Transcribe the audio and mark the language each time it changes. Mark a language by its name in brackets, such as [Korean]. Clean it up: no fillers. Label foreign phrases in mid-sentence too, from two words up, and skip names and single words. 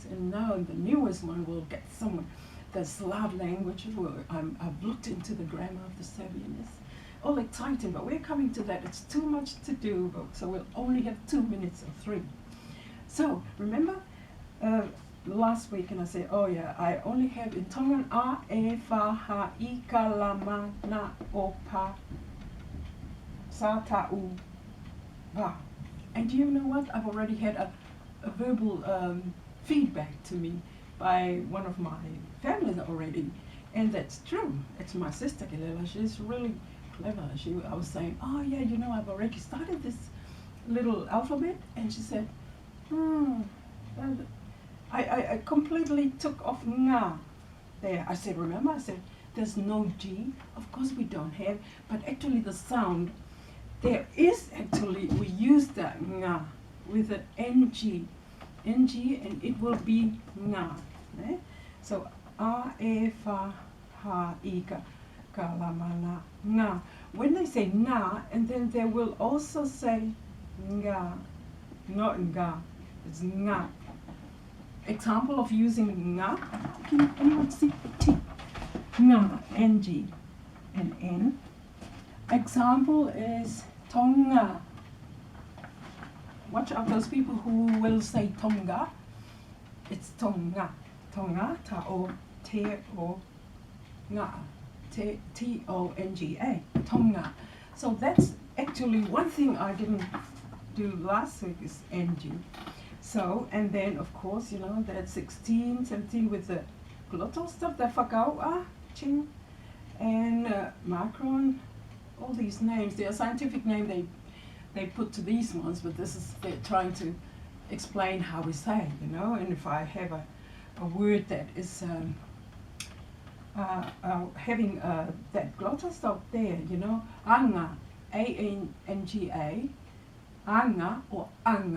[English] And now the newest one will get someone, the Slav language. I've looked into the grammar of the Serbian. It's all exciting, but we're coming to that. It's too much to do, so we'll only have 2 minutes or 3. So remember, last week and I said, oh yeah, I only have in Tongan [Tongan] a, e, fa, ha, I, ka, la, ma, na, o, pa, sa, ta, u, va. [English] And you know what? I've already had a verbal feedback to me by one of my families already. And that's true. It's my sister, Kilela. She's really clever. I was saying, oh yeah, you know, I've already started this little alphabet. And she said, I completely took off nga there. I said, remember, I said, there's no G. Of course we don't have, but actually the sound, there is actually, we use the nga with an NG, and it will be nga. Eh? [Tongan] So, a, e, fa, ha, I, ka, la, ma, na, nga. [English] When they say na, and then they will also say nga, not nga, it's nga. Example of using nga, can anyone see T? Nga, NG, and N. Example is Tonga. Watch out those people who will say Tonga. It's Tonga. Tonga, ta-o, te-o, nga. T-O-N-G-A. Tonga. So that's actually one thing I didn't do last week is NG. So, and then of course, you know, that 16, 17 with the glottal stuff, the whakau'a, ching, and macron, all these names, they're a scientific name they put to these ones, but this is, they're trying to explain how we say, you know, and if I have a word that is having that glottal stop there, you know, [Tongan] anga, A-N-G-A, anga or anga.